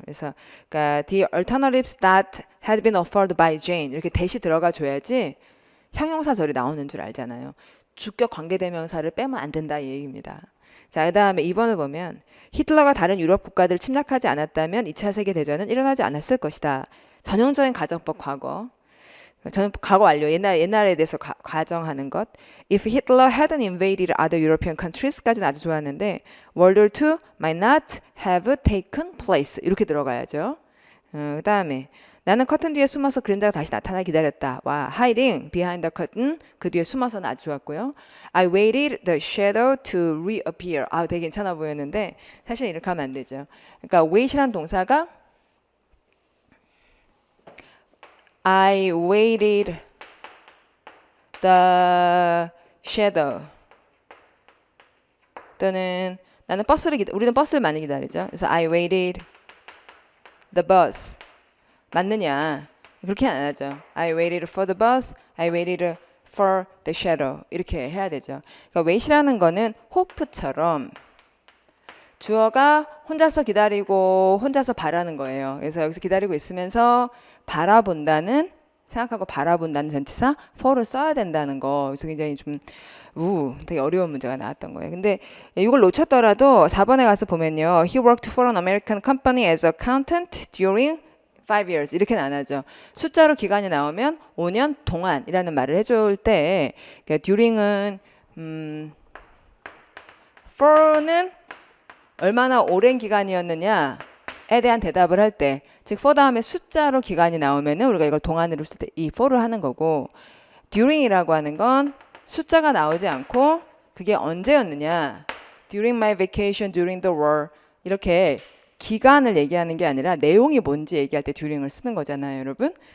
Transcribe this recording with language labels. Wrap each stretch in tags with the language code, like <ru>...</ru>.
<ko>그래서 그러니까</ko> <en>the alternatives that had been offered by Jane</en> <ko>이렇게 that이 들어가 줘야지 형용사절이 나오는 줄 알잖아요. 주격 관계대명사를 빼면 안 된다 이 얘기입니다. 자, 그다음에 2번을 보면 히틀러가 다른 유럽 국가들을 침략하지 않았다면 2차 세계대전은 일어나지 않았을 것이다. 전형적인 가정법 과거. 과거 완료. 옛날에 대해서 가정하는 것.</ko> <en>If Hitler hadn't invaded other European countries</en> <ko>까지는 아주 좋았는데</ko> <en>World War II might not have taken place.</en> <ko>이렇게 들어가야죠. 그다음에 나는 커튼 뒤에 숨어서 그림자가 다시 나타나 기다렸다. 와,</ko> <en>hiding behind the curtain.</en> <ko>그 뒤에 숨어서는 아주 좋았고요.</ko> <en>I waited the shadow to reappear.</en> <ko>아, 되게 괜찮아 보였는데 사실 이렇게 하면 안 되죠. 그러니까 wait이란 동사가</ko> <en>I waited the shadow.</en> <ko>또는 나는 우리는 버스를 많이 기다리죠. 그래서</ko> <en>I waited the bus.</en> <ko>맞느냐? 그렇게 안 하죠.</ko> <en>I waited for the bus. I waited for the shadow. 이렇게 해야 되죠.</en> <ko>그러니까 wait이라는 거는 hope처럼 주어가 혼자서 기다리고 혼자서 바라는 거예요. 그래서 여기서 기다리고 있으면서 바라본다는 생각하고 바라본다는 전치사 for를 써야 된다는 거. 그래서 굉장히 좀 되게 어려운 문제가 나왔던 거예요. 근데 이걸 놓쳤더라도 4번에 가서 보면요.</ko> <en>He worked for an American company as accountant during 5 years 이렇게는 안 하죠.</en> <ko>숫자로 기간이 나오면 5년 동안이라는 말을 해줄 때 그러니까 during은 for는 얼마나 오랜 기간이었느냐 에 대한 대답을 할 때, 즉 for 다음에 숫자로 기간이 나오면은 우리가 이걸 동안으로 쓸 때 이 for를 하는 거고, during이라고 하는 건 숫자가 나오지 않고 그게 언제였느냐,</ko> <en>during my vacation, during the war,</en> <ko>이렇게 기간을 얘기하는 게 아니라 내용이 뭔지 얘기할 때 during을 쓰는 거잖아요, 여러분.</ko>